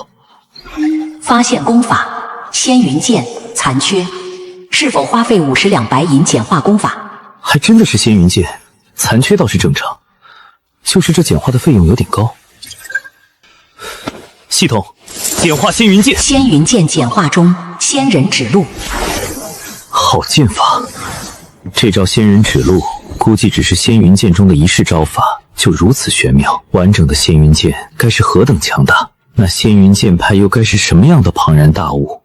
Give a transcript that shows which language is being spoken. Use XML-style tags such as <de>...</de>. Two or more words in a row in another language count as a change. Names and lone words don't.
<zh>發現功法，仙雲劍殘缺，是否花費50兩白銀簡化功法？還真的是仙雲劍，殘缺倒是正常，就是這簡化的費用有點高。系統简化仙云剑。仙云剑简化中，仙人指路。好剑法，这招仙人指路估计只是仙云剑中的一式招法，就如此玄妙。完整的仙云剑该是何等强大？那仙云剑派又该是什么样的庞然大物？</zh>